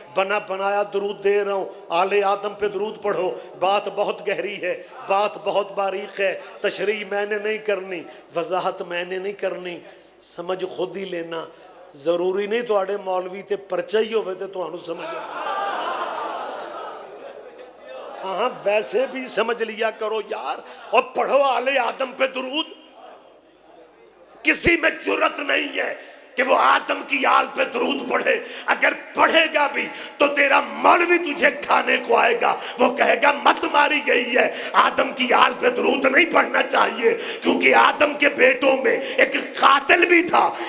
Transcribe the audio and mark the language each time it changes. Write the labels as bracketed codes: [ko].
[ur] بنا بنایا درود دے رہا ہوں, آل آدم پہ درود پڑھو. بات بہت گہری ہے, بات بہت باریک ہے, تشریح میں نے نہیں کرنی, وضاحت میں نے نہیں کرنی, سمجھ خود ہی لینا. [pa] ضروری نہیں تو آڑے مولوی تے پرچہ ہی ہوئے تے تو آنو سمجھ لیا. [ur] ہاں ویسے بھی سمجھ لیا کرو یار, اور پڑھو آل آدم پہ درود. کسی میں جرت نہیں ہے کہ وہ آدم کی آل پہ درود پڑھے. اگر پڑھے گا بھی تو تیرا مولوی تجھے کھانے کو آئے گا, وہ کہے گا مت ماری گئی ہے, آدم کی آل پہ درود نہیں پڑھنا چاہیے کیونکہ آدم کے بیٹوں میں ایک قاتل بھی تھا.